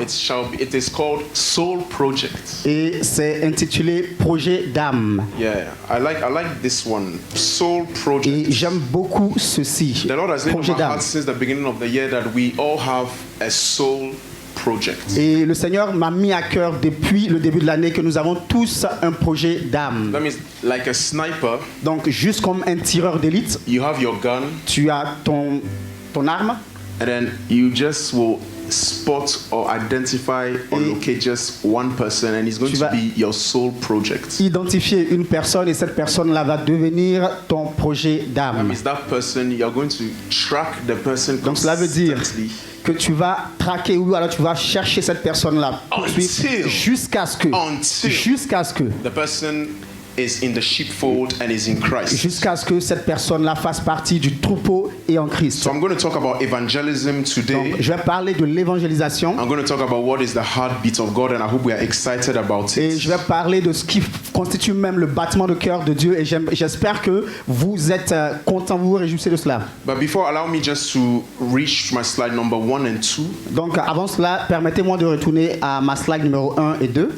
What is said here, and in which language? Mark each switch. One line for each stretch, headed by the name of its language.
English: It is called Soul Project.
French: Et c'est intitulé Projet d'âme.
English: Yeah, I like this one. Soul Project.
French: Et j'aime beaucoup ceci.
English: The Lord has laid on my heart since the beginning of the year that we all have a soul project.
French: Et le Seigneur m'a mis à cœur depuis le début de l'année que nous avons tous un projet d'âme.
English: That means like a sniper.
French: Donc juste comme un tireur d'élite.
English: You have your gun.
French: Tu as ton arme.
English: And then you just will spot or identify or locate just one person, and it's going to be your soul project.
French: Identifier une personne et cette personne-là va devenir ton projet d'âme.
English: That means that person, you're going to track the person.
French: Donc cela veut dire que tu vas traquer ou alors tu vas chercher cette personne-là jusqu'à ce que
English: the person is in the sheepfold and is in Christ.
French: Jusqu'à ce que cette personne-là fasse partie du troupeau et en Christ.
English: So I'm going to talk about evangelism today.
French: Donc, je vais parler de l'évangélisation.
English: I'm going to talk about what is the heartbeat of God, and I hope we are excited about it.
French: Et je vais parler de ce qui constitue même le battement de cœur de Dieu, et j'espère que vous êtes contents, vous vous réjouissez de cela.
English: But before, allow me just to reach my slide number 1 and 2.
French: Donc avant cela, permettez-moi de retourner à ma slide numéro 1 et 2.